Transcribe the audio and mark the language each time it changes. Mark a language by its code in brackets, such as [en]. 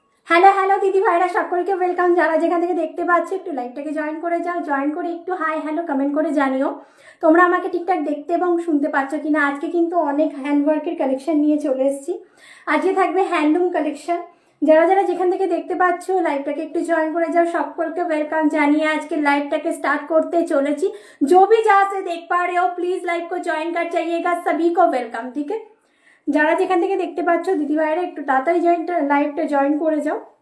[bn] Hello hello দিদি ভাইরা সকলকে ওয়েলকাম। যারা যেখান থেকে দেখতে পাচ্ছ একটু লাইভটাকে জয়েন করে যাও, জয়েন করে একটু হাই হ্যালো কমেন্ট করে জানিও তোমরা আমাকে ঠিকঠাক দেখতে এবং শুনতে পাচ্ছ কিনা। আজকে কিন্তু অনেক হ্যান্ডওয়ার্কের কালেকশন নিয়ে চলে এসেছি। আজকে থাকবে হ্যান্ডলুম কালেকশন। যারা যারা যেখান থেকে দেখতে পাচ্ছ লাইভটাকে একটু জয়েন করে যাও, সকলকে ওয়েলকাম জানিয়ে আজকে লাइवটাকে স্टार्ट করতে চলেছি। [hi] जो भी जहाँ से देख पा रहे हो प्लीज लाइव को ज्वाइन कर जाइएगा, सभी को वेलकम। ठीक है, [bn] যারা যেখান থেকে দেখতে পাচ্ছ দিদি ভাইরা একটু তাড়াতাড়ি লাইভটা জয়েন করে যাও।